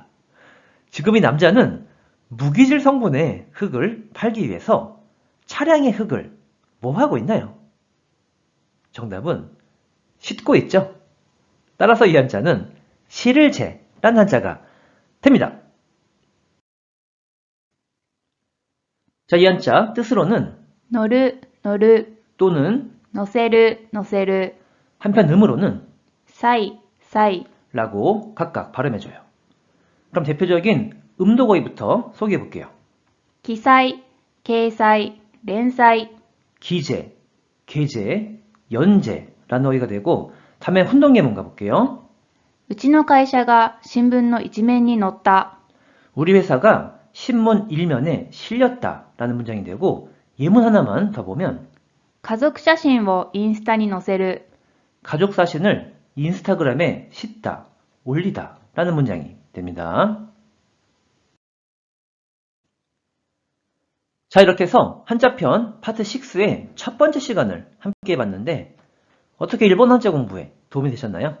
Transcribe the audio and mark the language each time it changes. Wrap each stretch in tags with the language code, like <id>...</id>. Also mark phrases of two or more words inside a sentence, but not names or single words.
<ko>지금 이 남자는 무기질 성분의 흙을 팔기 위해서 차량의 흙을 뭐 하고 있나요? 정답은 싣고 있죠. 따라서 이 한자는 실을 재라는 한자가 됩니다. 자, 이 한자 뜻으로는</ko> <ja>乗る、乗る、</ja> <ko>또는</ko> <ja>乗せる、乗せる、</ja> <ko>한편 음으로는</ko> <ja>さい、さい、</ja> <ko>라고 각각 발음해줘요. 그럼 대표적인 음독어휘부터 소개해볼게요.</ko> <ja>記載、 掲載、連載、</ja> <ko>기재, 게재, 연재라는 어휘가 되고 다음에 혼동 예문 가볼게요.</ko> <ja>うちの会社が新聞の一面に載った。</ja> <ko>우리 회사가 신문 일면에 실렸다라는 문장이 되고 예문 하나만 더 보면</ko> <ja>家族写真をインスタに載せる。</ja> <ko>가족 사진을 인스타그램에 싣다, 올리다 라는 문장이 됩니다. 자, 이렇게 해서 한자편 파트 6의 첫 번째 시간을 함께 해봤는데 어떻게 일본 한자 공부에 도움이 되셨나요?</ko>